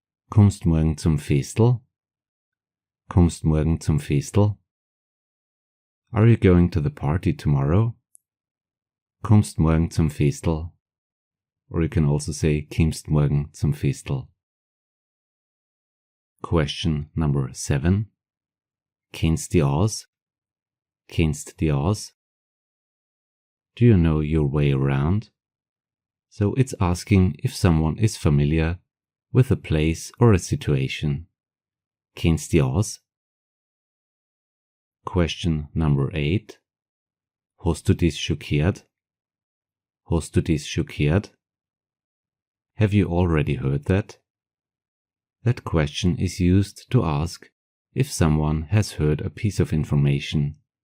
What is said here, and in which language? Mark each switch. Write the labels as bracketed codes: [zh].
[de] Kommst morgen zum Festel? Kommst morgen zum Festel? [en] Are you going to the party tomorrow? [de] Kommst morgen zum Festel? [en] Or you can also say [de] Kommst morgen zum Festel. [en] Question number 7. [de] Kennst du aus? Kennst du aus? [en] Do you know your way around? So it's asking if someone is familiar with a place or a situation. [de] Kennst du aus? [en] Question number 8. [de] Hast du dies schon gehört? Hast du dies schon gehört? [en] Have you already heard that? That question is used to ask if someone has heard a piece of information.